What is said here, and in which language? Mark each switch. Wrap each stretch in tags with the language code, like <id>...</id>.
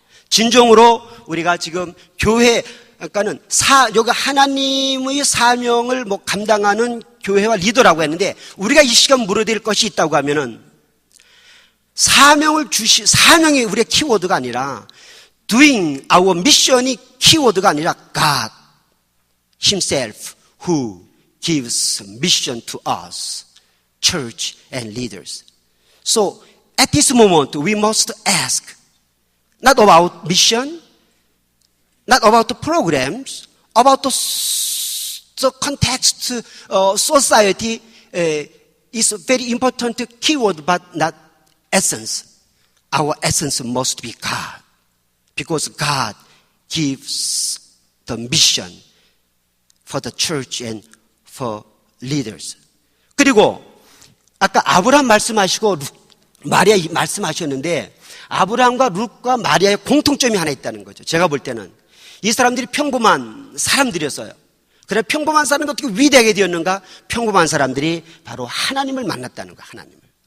<ko>진정으로 우리가 지금 교회, 그러니까는 여기 하나님의 사명을 감당하는 교회와 리더라고 했는데, 우리가 이 시간 물어야 될 것이 있다고 하면은 사명이 우리의 키워드가 아니라</ko> <en>doing our mission</en> <ko>이 키워드가 아니라</ko> <en>God Himself who gives mission to us, church and leaders. So at this moment we must ask not about mission, not about the programs, about the context, society is a very important keyword, but not essence. Our essence must be God, because God gives the mission for the church and for leaders.</en> <ko>그리고 아까 아브라함 말씀하시고 마리아 말씀하셨는데, 아브라함과 룻과 마리아의 공통점이 하나 있다는 거죠. 제가 볼 때는 이 사람들이 평범한 사람들이었어요. 그래, 평범한 사람이 어떻게 위대하게 되었는가? 평범한 사람들이 바로 하나님을 만났다는 거야, 하나님을.</ko>